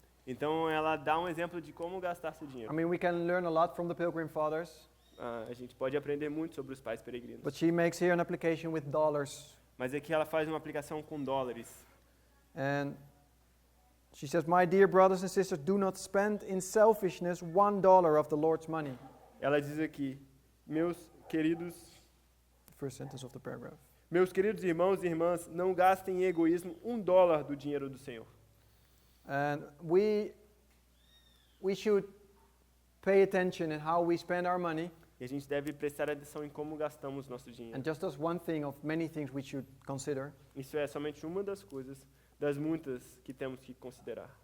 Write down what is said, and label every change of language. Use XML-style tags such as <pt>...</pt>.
<pt>Então ela dá um exemplo de como gastar seu dinheiro.</pt> <en>I mean, we can learn a lot from the Pilgrim Fathers,</en> <pt>A gente pode aprender muito sobre os pais peregrinos.</pt> <en>but she makes here an application with dollars.</en> <pt>Mas aqui ela faz uma aplicação com dólares.</pt> <en>And she says, "My dear brothers and sisters, do not spend in selfishness $1 of the Lord's money."</en> <pt>Ela diz aqui, meus queridos</pt> <en>The first sentence of the paragraph.</en> <pt>irmãos e irmãs, não gastem em egoísmo $1 do dinheiro do Senhor.</pt> <en>And we should pay attention in how we spend our money.</en> <pt>E a gente deve prestar atenção em como gastamos nosso dinheiro.</pt> <en>And just as one thing of many things we should consider.</en> <pt>Isso é somente uma das coisas, das muitas que temos que considerar.</pt>